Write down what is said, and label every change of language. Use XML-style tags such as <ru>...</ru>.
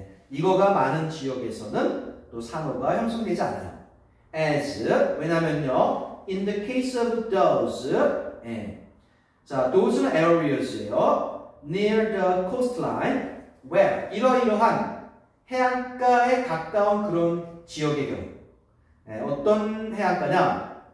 <ko>이거가 많은 지역에서는 또 산호가 형성되지 않아요. as 왜냐면요.</ko> <en>in the case of those</en> <ko>자, those는 areas예요.</ko> <en>near the coastline where</en> <ko>이러이러한 해안가에 가까운 그런 지역의 경우 어떤 해안가냐?</ko>